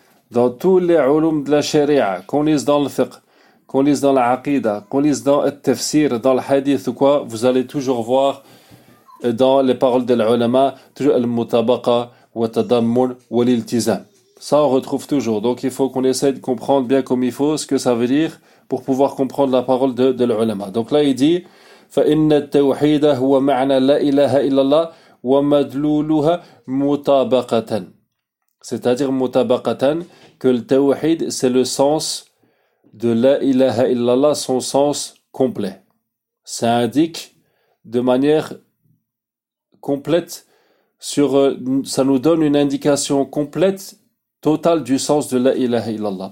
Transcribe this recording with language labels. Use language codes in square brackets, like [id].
[fr] Dans tous les ulum de la sharia, qu'on lise dans le fiqh, qu'on lise dans l'aqidah, qu'on lise dans le tafsir, dans le hadith ou quoi, vous allez toujours voir dans les paroles de l'ulama, toujours al-mutabaqa, watadammun, wal-iltizam. Ça, on retrouve toujours. Donc, il faut qu'on essaie de comprendre bien comme il faut ce que ça veut dire pour pouvoir comprendre la parole de l'ulama. Donc là, il dit, [ar] فَإِنَّ التَّوْحِيدَ هُوَ مَعْنَى لَا إِلَهَ إِلَّا اللَّهِ وَمَدْلُولُهَا مُتَابَقَةً. [fr] C'est-à-dire, mutabaqatan, que le tawhid, c'est le sens de la ilaha illallah, son sens complet. Ça indique de manière complète, ça nous donne une indication complète, totale du sens de la ilaha illallah.